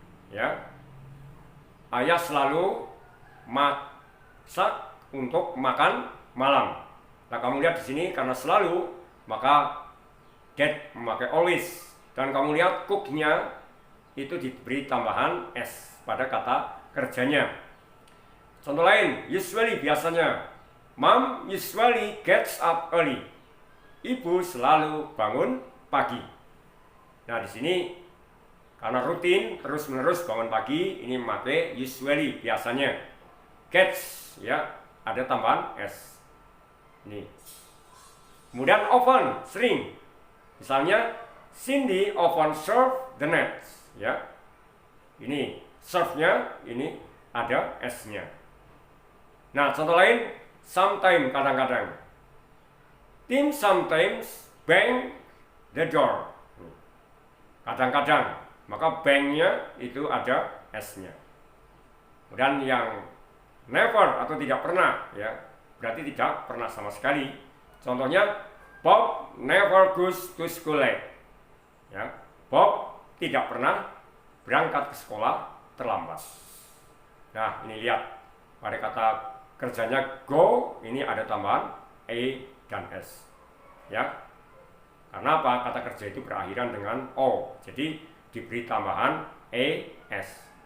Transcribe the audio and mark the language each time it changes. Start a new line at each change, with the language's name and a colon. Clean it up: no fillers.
Indonesian: Ya, ayah selalu masak untuk makan malam. Nah, kamu lihat di sini karena selalu, maka Dad memakai always. Dan kamu lihat cook-nya itu diberi tambahan S pada kata kerjanya. Contoh lain,
English: usually
Indonesian: biasanya,
English: Mom usually gets up early.
Indonesian: Ibu selalu bangun pagi. Nah, di sini karena rutin terus-menerus bangun pagi, ini memakai usually biasanya. Gets ya, ada tambahan S. Ini. Kemudian often, sering. Misalnya
English: Cindy often serve the nets,
Indonesian: ya. Ini serve-nya ini ada S-nya. Nah, contoh lain, sometimes kadang-kadang.
English: Tim sometimes bang the door.
Indonesian: Kadang-kadang, maka bang-nya itu ada S-nya. Dan yang never atau tidak pernah, ya, berarti tidak pernah sama sekali. Contohnya,
English: Bob never goes to school late.
Indonesian: Ya, Bob tidak pernah berangkat ke sekolah terlambat. Nah, ini lihat pada kata kerjanya go, ini ada tambahan E dan S, ya. Karena apa? Kata kerja itu berakhiran dengan O, jadi diberi tambahan E, S.